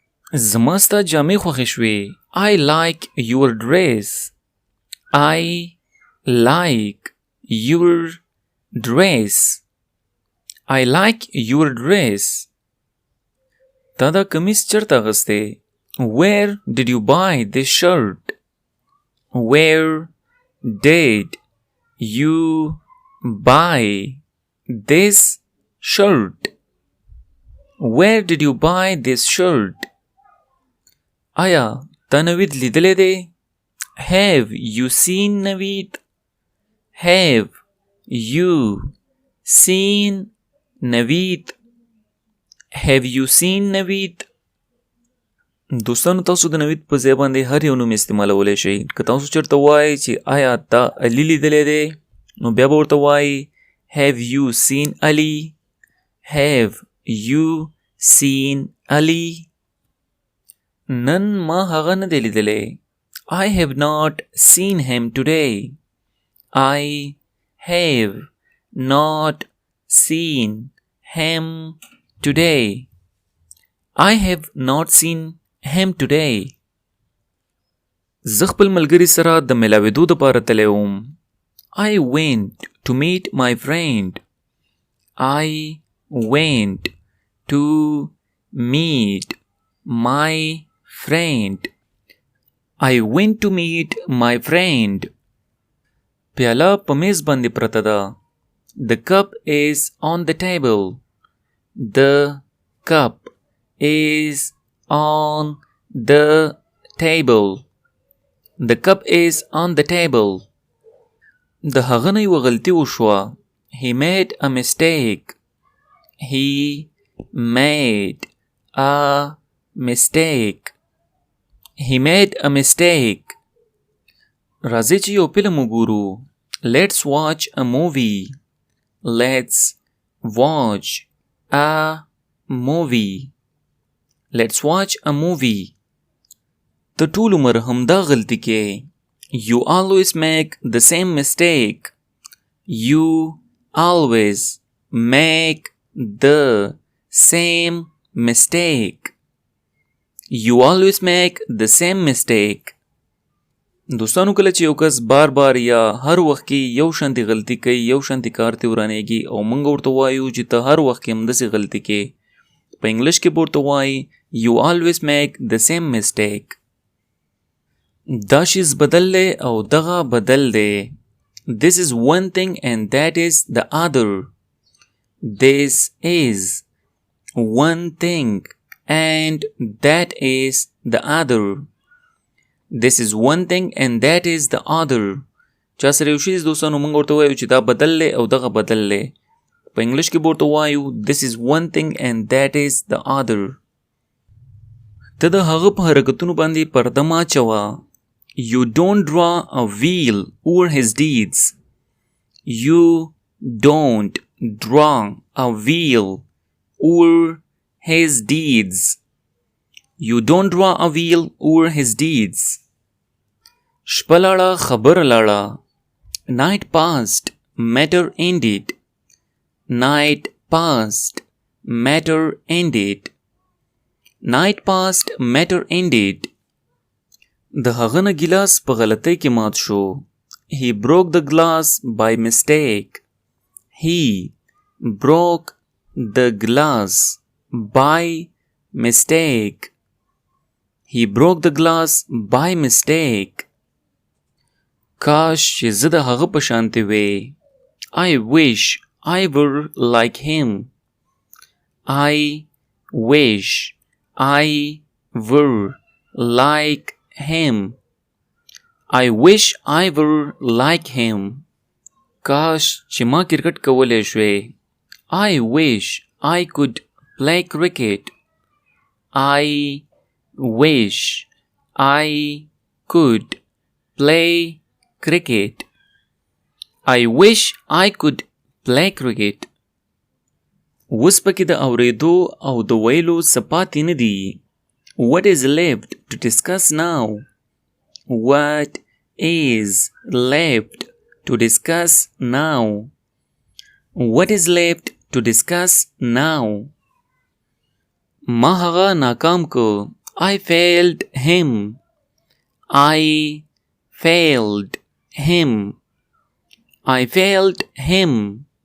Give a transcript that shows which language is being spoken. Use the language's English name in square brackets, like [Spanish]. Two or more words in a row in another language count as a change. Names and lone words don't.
[Pashto] زما ستا جامې خوښې شوې. [English] I like your dress. I like your dress. I like your dress. [Pashto] تا دا کمیس چرته اغستی؟ [English] Where did you buy this shirt? Where did you buy this shirt? Where did you buy this shirt? [Pashto] آیا تا نوید لیدلی دی؟ [English] Have you seen Naveed? Have you seen Naveed? Have you seen Naveed? [Pashto] دوستانو تاسو د نوید په ځای باندې هر یو نوم استعمالولی شئ. که تاسو چېرته وایئ چې آیا تا علي لیدلی دی نو بیا به ورته وایئ [English] Have you seen Ali? Have you seen Ali? [Pashto] نن ما هغه نه دی لیدلی. [English] I have not seen him today. I have not seen him today. I have not seen him today. [Pashto] زه خپل ملګري سره د ملاوېدو دپاره تللی وم. [English] I went to meet my friend. I went to meet my friend. I went to meet my friend. [Pashto] پیاله په میز باندې پرته ده. [English] The cup is on the table. The cup is on the table. The cup is on the table. [Pashto] د هغه نه یوه غلطي وشوه. [English] He made a mistake. He made a mistake. He made a mistake. [Pashto] راځئ چې یو فلم وګورو. [English] Let's watch a movie. Let's watch a movie. Let's watch a movie. [Pashto] ته ټول عمر همدا غلطي کې. [English] You always make the same mistake. You always make the same mistake. You always make the same mistake. [Pashto] دوستانو کله چې یو کس بار بار یا هر وخت کې یو شانتي غلطي کوي یو شانتي کار ته ورانیږي او موږ ورته وایو چې ته هر وخت کې همداسې غلطي کوې په انګلیش کې به ورته وایي [English] You always make the same mistake. [Pashto] دا شیز بدل دی او دغه بدل دی. [English] This is one thing and that is the other. This is one thing and that is the other. This is one thing and that is the other. [Pashto] چا سره یو شیز دوستانو موږ ورته وایو چې دا بدل دی او دغه بدل دی. په انګلیش کې به ورته وایو [English] This is one thing and that is the other. [Pashto] ته د هغه په حرکتونو باندې پرده مه اچوه. [English] You don't draw a wheel over his deeds. You don't draw a wheel over his deeds. You don't draw a wheel over his deeds. [Pashto] شپه لاړه خبر لاړه. [English] Night passed, matter ended. Night passed, matter ended. Night passed, matter ended. [Pashto] د هغه نه ګیلاس په غلطۍ کې مات شو. [English] He broke the glass by mistake. He broke the glass by mistake. He broke the glass by mistake. [Pashto] کاش چې زه د هغه په شانتې وې. [English] I wish I were like him. I wish I were like him. I wish I were like him. [Pashto] کاش چې ما کرکټ کولی شوې. [English] I wish I could play cricket. I wish I could play cricket. I wish I could play cricket. [Pashto] اوس پکې د اورېدو او د ویلو څه پاتې نه دي. [English] What is left to discuss now? What is left to discuss now? What is left to discuss now? [Pashto] ما هغه ناکام کو. [English] I failed him. I failed him. I failed him.